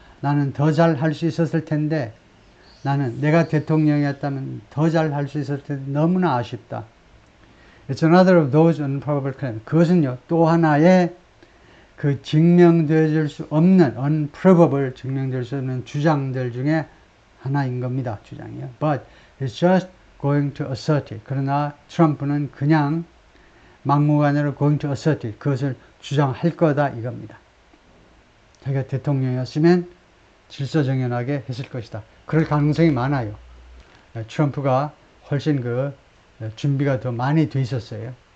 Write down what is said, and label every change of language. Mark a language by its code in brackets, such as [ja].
[ko] 나는 더 잘 할 수 있었을 텐데, 내가 대통령이었다면 더 잘 할 수 있었을 텐데 너무나 아쉽다. [en] It's another of those unprobable claims. [ko] 그것은요, 또 하나의 증명될 수 없는, [en] unprobable, [ko] 증명될 수 없는 주장들 중에 하나인 겁니다. 주장이요. [en] But it's just going to assert it. [ko] 그러나 트럼프는 그냥 막무가내로 [en] going to assert it. [ko] 그것을 주장할 거다 이겁니다. 자기가 대통령이었으면 질서정연하게 했을 것이다. 그럴 가능성이 많아요. 트럼프가 훨씬 준비가 더 많이 돼 있었어요.